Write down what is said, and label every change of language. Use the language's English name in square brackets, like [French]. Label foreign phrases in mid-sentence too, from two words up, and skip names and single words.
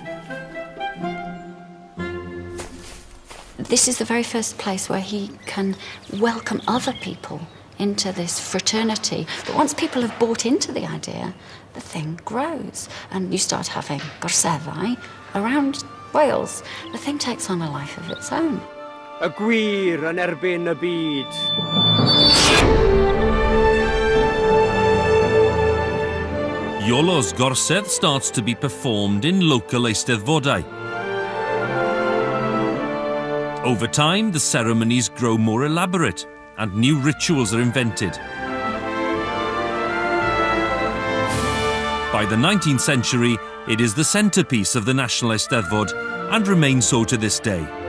[English] This is the very first place where he can welcome other people into this fraternity. But once people have bought into the idea, the thing grows. And you start having Gorseddau around Wales. The thing takes on a life of its own. [Welsh] Y gwir yn erbyn y byd. [English] Iolo's Gorsedd starts to be performed in local Eisteddfodau. Over time, the ceremonies grow more elaborate and new rituals are invented. By the 19th century, it is the centrepiece of the National Eisteddfod and remains so to this day.